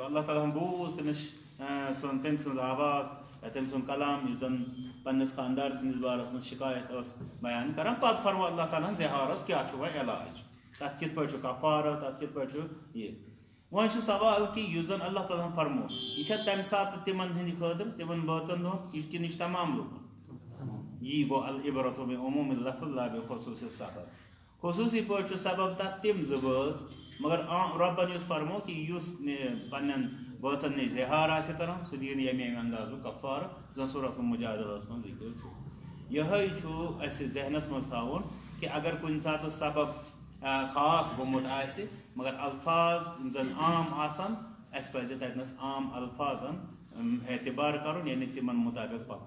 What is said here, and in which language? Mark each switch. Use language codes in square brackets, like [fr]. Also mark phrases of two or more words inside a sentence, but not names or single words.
[ks] اللہ تعالیٰ ہن بوٗز تٔمِس تٔمۍ سٕنٛز آواز یا تٔمۍ سُنٛد کلام یُس زن پننِس خانٛدار سٕنٛدِس بارس منٛز شکایت ٲس بیان کران پتہٕ فرمو اللہ تعالیٰ ہن زِہارس کیٛاہ چھُ وۄنۍ علاج تتھ کِتھ پٲٹھۍ چھُ کفارٕ تتھ کِتھ پٲٹھۍ چھُ یہِ. وۄنۍ چھُ سوال کہِ یُس زن اللہ تعالیٰ ہن فرمو یہِ چھا تمہِ ساتہٕ تِمن ہٕنٛدِ خٲطرٕ تِمن بٲژن دۄہن یہِ کِنہٕ یہِ چھُ تمام لُکن. یی گوٚو [ar] العبرۃ بعموٗم اللفظ لا بخصوٗصِ سبب. [ks] خصوٗصی پٲٹھۍ چھُ سبب تتھ تِم زٕ بٲژ مگر رۄبن یُس فرمو کہِ یُس پننٮ۪ن بٲژن نِش زِہار آسہِ کران سُہ دِیِن ییٚمہِ اندازُک کفارٕ زن سورۃ المجادلہس منٛز ذِکر چھُ. یِہے چھُ اسہِ ذہنس منٛز تھاوُن کہِ اگر کُنہِ ساتہٕ سبب خاص گوٚمُت آسہِ مگر الفاظ یِم زن عام آسن اسہِ پزِ تتنس عام الفاظن اعتبار کرُن یعنی تِمن مُطابق پکُن.